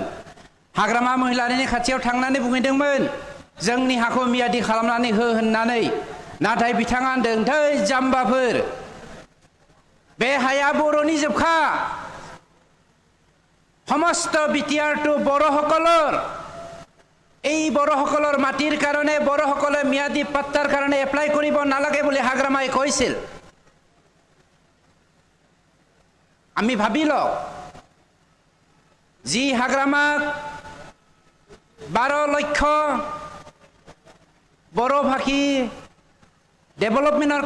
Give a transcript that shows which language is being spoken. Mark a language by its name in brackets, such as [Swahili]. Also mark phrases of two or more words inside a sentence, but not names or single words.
[Bodo] हाग्रामा महिलारिनि खाथियाव थांनानै बुंहैदोंमोन जोंनि हाखौ मियादि खालामनानै हो होननानै, नाथाय बिथाङा होनदों थै जाम्बाफोर, बे हाया बर'नि जोबखा, समस्त बिटिआर टु बर'সকলৰ, [Assamese] এই বড়সকলৰ মাটিৰ কাৰণে বড়সকলে মিয়াদী পাট্টাৰ কাৰণে এপ্লাই কৰিব নালাগে বুলি হাগ্ৰামাই কৈছিল। আমি ভাবিল যি হাগ্ৰামাক 12 লক্ষ বড়ো ভাষী ডেভেলপমেন্টৰ